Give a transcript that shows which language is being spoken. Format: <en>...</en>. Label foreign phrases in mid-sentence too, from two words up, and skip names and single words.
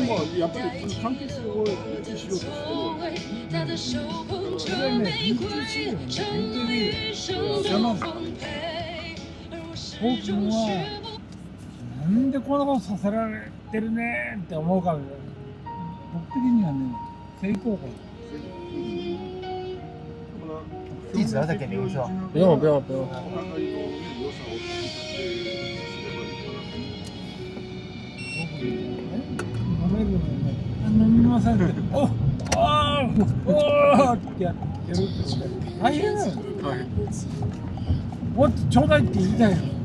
<ja>これもやっぱり関係性を維持しようとしてる。それはね、BTC よね、BTV じゃない。多くのは、なんでこんなことさせられてるねーって思うから、僕的にはね、成功感。</ja> <zh>地址要再给您一次吗？不用不用不用。</zh> <ja>飲めるのね、飲みませんって、おーってやるって大変だよ。もっとちょうだいって言いたいよ。</ja>